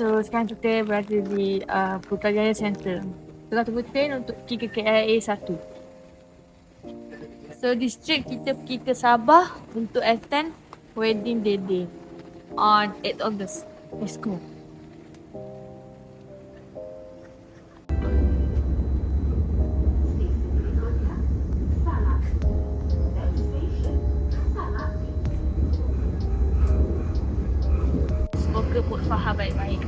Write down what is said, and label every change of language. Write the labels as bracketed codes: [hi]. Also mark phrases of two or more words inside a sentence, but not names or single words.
[ms] sekarang kita berada di Putrajaya Center. Tengah tunggu train untuk pergi ke KLIA 1. So di straight kita pergi ke Sabah untuk [en] attend wedding Dede on 8 August. Let's go. [ms] Semoga mood Faham baik-baik.